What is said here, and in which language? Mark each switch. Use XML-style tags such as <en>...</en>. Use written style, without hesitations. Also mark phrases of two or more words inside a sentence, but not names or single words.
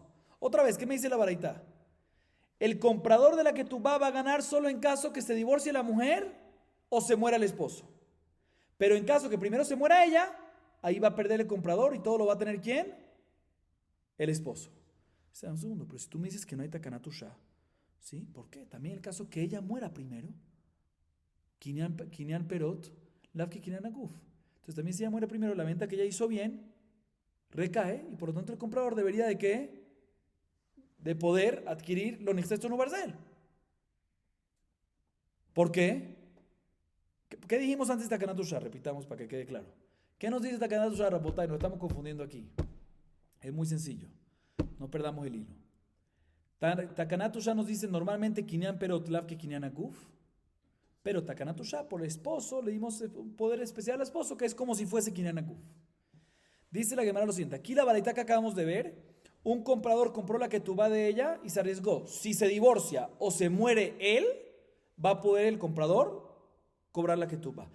<es>Otra vez, ¿qué me dice la baraita? El comprador de la ketubá va a ganar solo en caso que se divorcie la mujer o se muera el esposo. Pero en caso que primero se muera ella, ahí va a perder el comprador y todo lo va a tener ¿quién? El esposo. Un segundo, pero si tú me dices que no hay takanatusha, ¿sí? ¿Por qué? También el caso que ella muera primero,</es> <he>קנין פירות לאו כקנין הגוף.</he> <es>Entonces también si ella muere primero, la venta que ella hizo bien, recae y por lo tanto el comprador debería de ¿qué? De poder adquirir lo nixesto no barzel. ¿Por qué? ¿Qué dijimos antes de Takanatusha? Repitamos para que quede claro. ¿Qué nos dice Takanatusha, Rapotay? Nos estamos confundiendo aquí. Es muy sencillo. No perdamos el hilo. Takanatusha nos dice normalmente</es> <he>קנין פירות לאו כקנין הגוף.</he> <es>Pero Takanatusha, por el esposo, le dimos un poder especial al esposo, que es como si fuese</es> <he>קנין הגוף.</he> <es>Dice la Gemara lo siguiente. Aquí la baraita que acabamos de ver, un comprador compró la ketubá de ella y se arriesgó. Si se divorcia o se muere él, va a poder el comprador cobrar la ketubá.</es>